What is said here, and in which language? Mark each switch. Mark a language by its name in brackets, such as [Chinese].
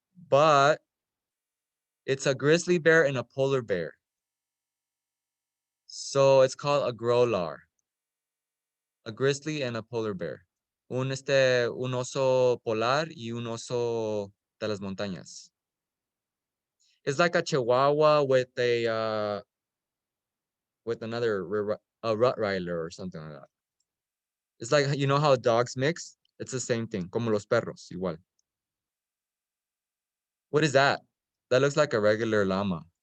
[English] But it's a grizzly bear and a polar bear. So it's called a growlar. A grizzly and a polar bear. [Spanish] Un oso polar y un oso de las montañas. [English] It's like a chihuahua with another a Rottweiler or something like that. It's like, you know how dogs mix? It's the same thing, [Spanish] como los perros, igual. [English] What is that? That looks like a regular llama.